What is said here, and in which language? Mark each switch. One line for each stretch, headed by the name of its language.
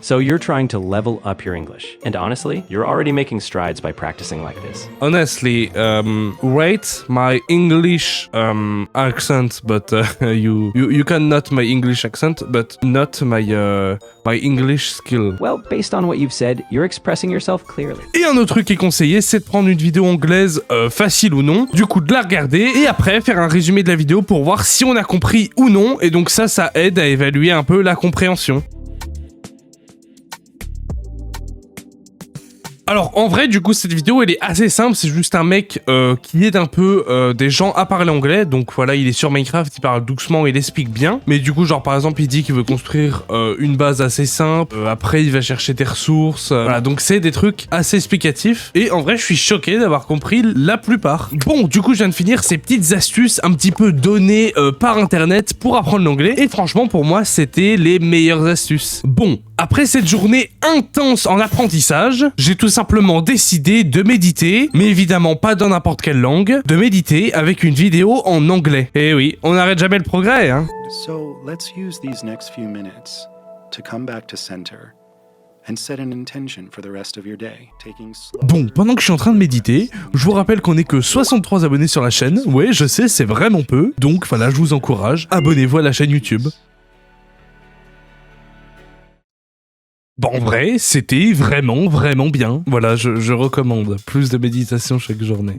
English: So you're trying to level up your English. And honestly, you're already making strides by practicing like this. Honestly, rate my English accent, but you can note my English accent, but not my English skill. Well, based on what you've said, you're expressing yourself clearly.
French: Et un autre truc qui est conseillé, c'est de prendre une vidéo anglaise facile ou non, du coup de la regarder et après faire un résumé de la vidéo pour voir si on a compris ou non, et donc ça aide à évaluer un peu la compréhension. Alors en vrai, du coup, cette vidéo elle est assez simple, c'est juste un mec qui aide un peu des gens à parler anglais. Donc voilà, il est sur Minecraft, il parle doucement, il explique bien. Mais du coup, genre par exemple, il dit qu'il veut construire une base assez simple, après il va chercher des ressources, voilà, donc c'est des trucs assez explicatifs. Et en vrai, je suis choqué d'avoir compris la plupart. Bon, du coup, je viens de finir ces petites astuces un petit peu données par internet pour apprendre l'anglais. Et franchement, pour moi, c'était les meilleures astuces. Bon, après cette journée intense en apprentissage, j'ai tout simplement décidé de méditer, mais évidemment pas dans n'importe quelle langue, de méditer avec une vidéo en anglais. Et oui, on n'arrête jamais le progrès, hein.
English: So let's use these next few minutes to come back to center and set an intention for the rest of your day, taking slow...
French: Bon, pendant que je suis en train de méditer, je vous rappelle qu'on est que 63 abonnés sur la chaîne. Ouais, je sais, c'est vraiment peu. Donc voilà, je vous encourage, abonnez-vous à la chaîne YouTube. Bon, en vrai, c'était vraiment bien. Voilà, je recommande plus de méditation chaque journée.